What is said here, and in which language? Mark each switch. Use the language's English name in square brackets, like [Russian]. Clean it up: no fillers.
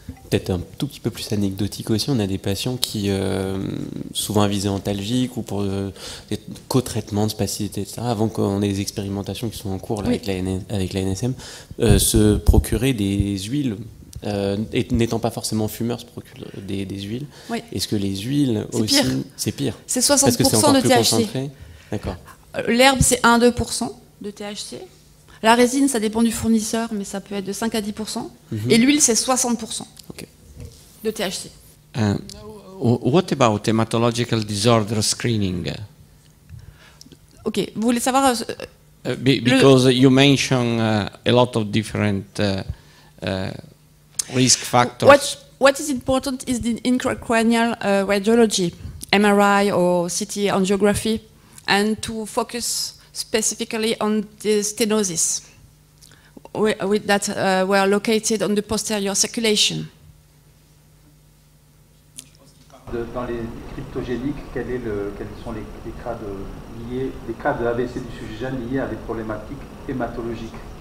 [French] Peut-être un tout petit peu plus anecdotique aussi, on a des patients qui, souvent à visée antalgique ou pour des co-traitements de spasticité, etc., avant qu'on ait des expérimentations qui sont en cours là, avec la NSM, se procurer des huiles, et n'étant pas forcément fumeurs, se procurer des huiles. Oui. Est-ce que les huiles aussi... C'est pire. C'est 60% parce que c'est encore de plus THC. Concentré. D'accord. L'herbe, c'est 1-2% de THC. La résine, ça dépend du fournisseur, mais ça peut être de 5 à 10%. Et l'huile, c'est 60% de THC. [English] What about hematological disorder screening? [French] Ok, vous voulez savoir... [English] because you mention a lot of different risk factors. What is important is the intracranial radiology, MRI or CT angiography, and to focus specifically on the stenosis that were located on the posterior circulation. [French] Dans les cryptogéniques, quels sont les cas de AVC du sujet jeune liés à des problématiques hématologiques?